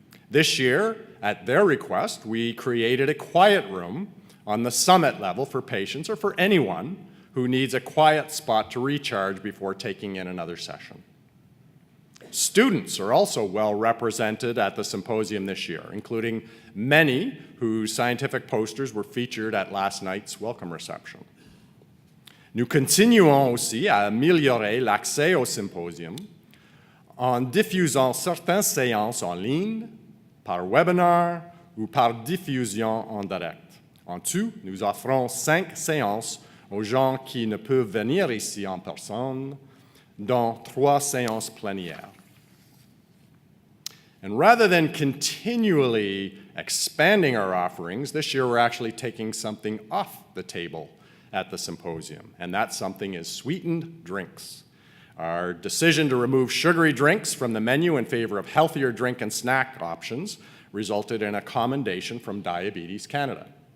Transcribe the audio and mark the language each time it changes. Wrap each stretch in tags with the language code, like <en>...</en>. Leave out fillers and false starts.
<en>This year, at their request, we created a quiet room on the summit level for patients or for anyone who needs a quiet spot to recharge before taking in another session. Students are also well represented at the symposium this year, including many whose scientific posters were featured at last night's welcome reception.</en> <fr>Nous continuons aussi à améliorer l'accès au symposium en diffusant certaines séances en ligne, par webinar ou par diffusion en direct. En tout, nous offrons 5 séances aux gens qui ne peuvent venir ici en personne, dont 3 séances plénières.</fr> <en>And rather than continually expanding our offerings, this year we're actually taking something off the table at the symposium, and that something is sweetened drinks. Our decision to remove sugary drinks from the menu in favor of healthier drink and snack options resulted in a commendation from Diabetes Canada.</en>